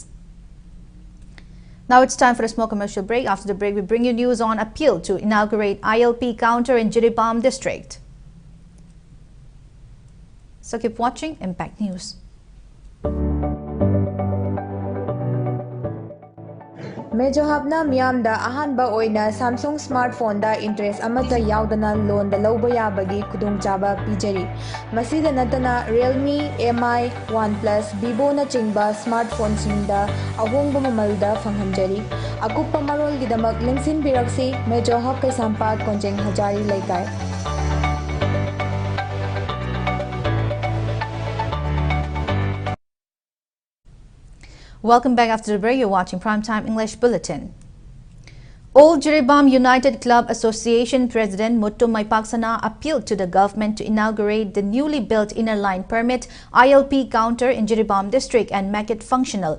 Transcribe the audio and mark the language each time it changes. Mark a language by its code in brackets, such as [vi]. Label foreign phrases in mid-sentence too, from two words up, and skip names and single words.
[en] Now it's time for a small commercial break. After the break, we bring you news on appeal to inaugurate ILP counter in Jiribam district. So keep watching Impact News. [mni] Medyo habna miyamda ahanba oina [en] Samsung smartphone [mni] da interest amata yaudana loan da lauba yabagi kudung chaba pijari. Masida natana Realme, MI, OnePlus, Vivo na chingba smartphone singda ahongba mamalda fanghanjari. Akupa marol gidamak lingsin biraksi Medyo hab kay sampat konjeng hajari laikay. [en] Welcome back after the break. You're watching Primetime English Bulletin. Old Jiribam United Club Association President Muttu Maipaksana appealed to the government to inaugurate the newly built inner line permit ILP counter in Jiribam district and make it functional.